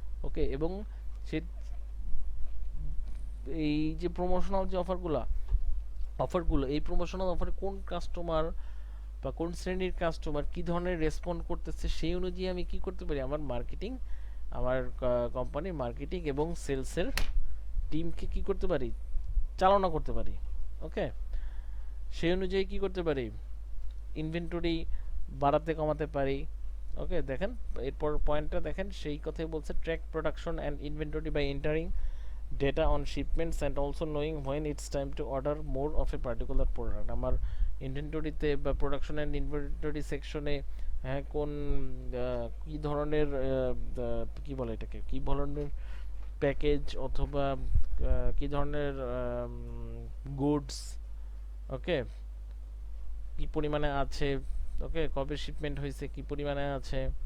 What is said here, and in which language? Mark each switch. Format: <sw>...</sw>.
<bn>ওকে, এবং সে এই যে প্রমোশনাল যে অফারগুলো এই প্রমোশনাল অফারে কোন কাস্টমার বা কোন শ্রেণীর কাস্টমার কি ধরনের রেসপন্ড করতেছে, সেই অনুযায়ী আমি কি করতে পারি, আমার কোম্পানির মার্কেটিং এবং সেলসের টিমকে কি করতে পারি, চালনা করতে পারি। ওকে, সেই অনুযায়ী কি করতে পারি, ইনভেন্টরি বাড়াতে কমাতে পারি।</bn> <en>okay,</en> <bn>দেখেন এরপর পয়েন্টটা দেখেন, সেই কথাই বলছে,</bn> <en>Track production and inventory by entering data on shipments and also knowing when it's time to order more of a particular product।</en> <bn>আমার ইনভেন্টরিতে বা প্রোডাকশন অ্যান্ড ইনভেন্টরি সেকশনে হ্যাঁ কোন কি ধরনের কি বলে এটাকে, কি ধরনের প্যাকেজ অথবা কি ধরনের গুডস, ওকে, কি পরিমাণে আছে, ওকে, কবে শিপমেন্ট হয়েছে, কি পরিমাণে আছে।</bn>